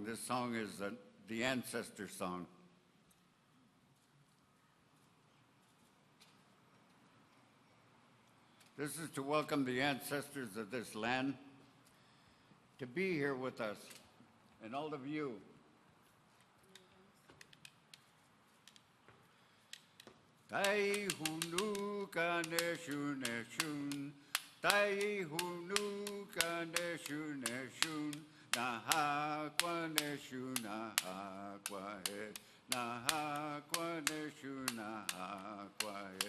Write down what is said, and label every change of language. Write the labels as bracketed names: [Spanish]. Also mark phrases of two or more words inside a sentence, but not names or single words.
[English] This song is the ancestor song. This is to welcome the ancestors of this land to be here with us and all of you. Tai hunu kane shun shun, tai hunu kane shun shun, na ha kwane shun na ha kwahe, na ha kwane shun na ha kwahe.